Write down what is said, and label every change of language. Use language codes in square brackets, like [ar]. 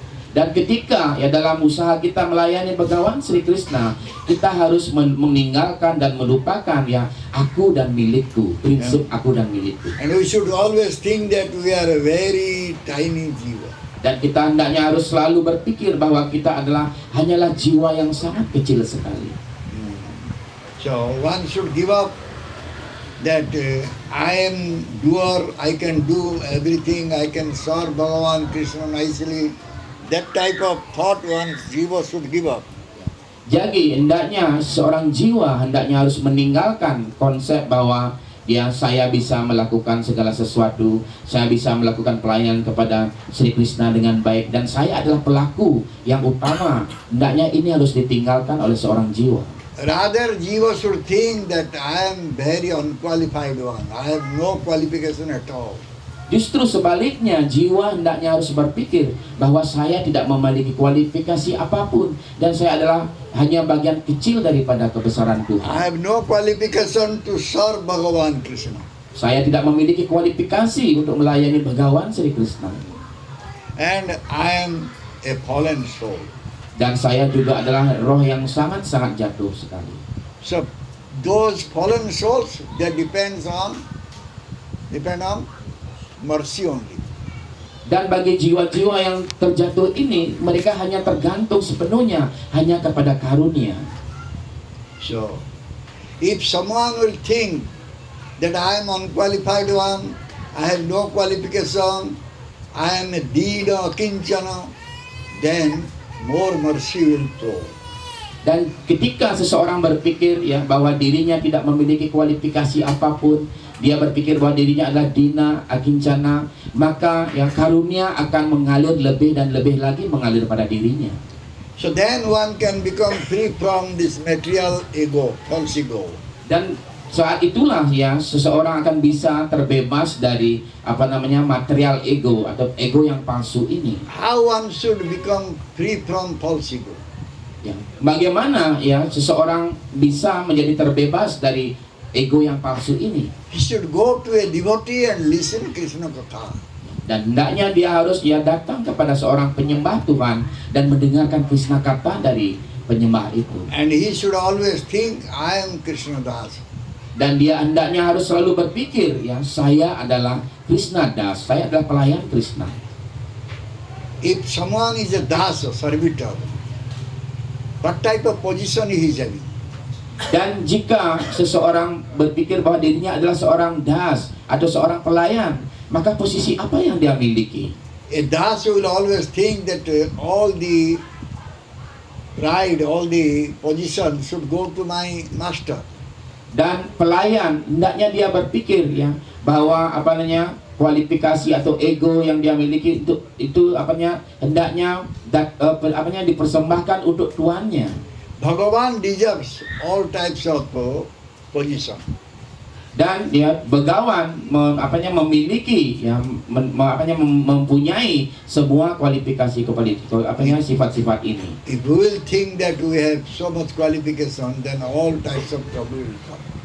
[id] Dan ketika ya dalam usaha kita melayani Bhagavan Sri Krishna, kita harus meninggalkan dan melupakan ya aku dan milikku, prinsip aku dan milikku. [en] And we should always think that we are a very tiny jiva. [id] Dan kita hendaknya harus selalu berpikir bahwa kita hanyalah jiwa yang sangat kecil sekali. [en] So one should give up that I am doer, I can do everything, I can serve Bhagavan Krishna nicely. That type of thought one jiva should give up. [id] Jadi hendaknya seorang jiwa hendaknya harus meninggalkan konsep bahwa ya saya bisa melakukan segala sesuatu, saya bisa melakukan pelayanan kepada Sri Krishna dengan baik, dan saya adalah pelaku yang utama. Hendaknya ini harus ditinggalkan oleh seorang jiwa. [en] Rather, jiva should think that I am very unqualified one. I have no qualification at all. [id] Justru sebaliknya, jiwa hendaknya harus berpikir bahwa saya tidak memiliki kualifikasi apapun, dan saya adalah hanya bagian kecil daripada kebesaran Tuhan. [en] I have no qualification to serve Bhagavan Krishna. [id] Saya tidak memiliki kualifikasi untuk melayani Bhagawan Sri Krishna. [en] And I am a fallen soul. [id] Dan saya juga adalah roh yang sangat-sangat jatuh sekali. [en] So those fallen souls, they depend on mercy only. [id] Dan bagi jiwa-jiwa yang terjatuh ini, mereka hanya tergantung sepenuhnya hanya kepada karunia. [en] So if someone will think that I am unqualified one, I have no qualification, I am a dida kinchana, then more mercy will flow. [id] Dan ketika seseorang berpikir ya bahwa dirinya tidak memiliki kualifikasi apapun, dia berpikir bahwa dirinya adalah dina akincana, maka yang karunia akan mengalir lebih dan lebih lagi mengalir pada dirinya. [en] So then one can become free from this material ego, false ego. [id] Dan saat itulah ya seseorang akan bisa terbebas dari material ego atau ego yang palsu ini. [en] How one should become free from false ego? [id] Ya, bagaimana ya seseorang bisa menjadi terbebas dari ego yang palsu ini? [en] He should go to a devotee and listen Krishna Katha. [id] Dan hendaknya dia harus datang kepada seorang penyembah Tuhan dan mendengarkan Krishna Katha dari penyembah itu. [en] And he should always think, I am Krishna Das. [id] Dan dia hendaknya harus selalu berpikir ya, saya adalah Krishna Das, saya adalah pelayan Krishna. [en] If someone is a Das, a servitor, what type of position he is having? [id] Dan jika seseorang berpikir bahwa dirinya adalah seorang das atau seorang pelayan, maka posisi apa yang dia miliki? [en] A Das will always think that all the pride, all the position should go to my master. [id] Dan pelayan hendaknya dia berpikir ya bahwa kualifikasi atau ego yang dia miliki itu hendaknya dipersembahkan untuk tuannya. [en] Bhagavan deserves all types of position. [id] Dan dia Begawan memiliki mempunyai semua kualifikasi sifat-sifat ini. [en] If we will think that we have so much qualification, then all types of trouble will come.